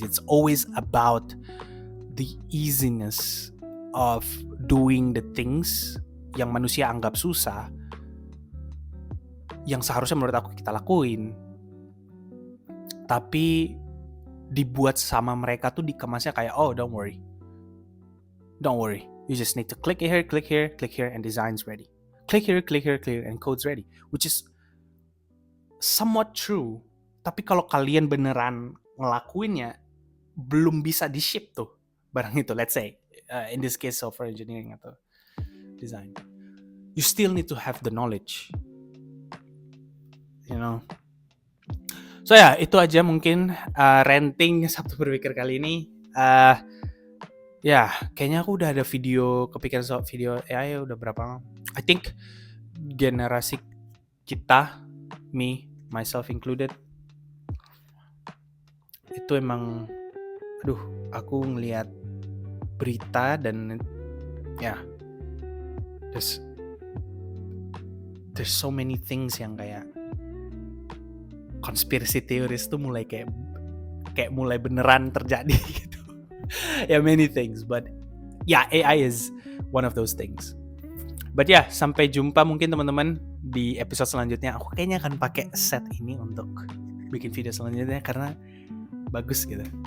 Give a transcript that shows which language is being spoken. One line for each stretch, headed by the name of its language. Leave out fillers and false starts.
English: It's always about the easiness of doing the things
Indonesian: yang manusia anggap susah, yang seharusnya menurut aku kita lakuin, tapi dibuat sama mereka tuh dikemasnya kayak
English: don't worry, you just need to click here, and design's ready. Click here, and code's ready, which is somewhat true.
Indonesian: Tapi kalau kalian beneran ngelakuinnya, belum bisa di-ship tuh barang itu.
English: Let's say in this case software engineering
Indonesian: atau
English: design, you still need to have the knowledge, you know.
Indonesian: So ya, itu aja mungkin ranting Sabtu Berpikir kali ini. Ya, kayaknya aku udah ada video kepikiran soal video AI udah berapa.
English: I think
Indonesian: generasi kita,
English: me, myself included,
Indonesian: itu emang, aku ngelihat berita dan ya,
English: there's so many things
Indonesian: yang kayak conspiracy theories tuh mulai kayak mulai beneran terjadi gitu.
English: Ya, many things, but yeah, AI is one of those things.
Indonesian: But ya, sampai jumpa mungkin teman-teman di episode selanjutnya. Aku kayaknya akan pakai set ini untuk bikin video selanjutnya karena bagus gitu.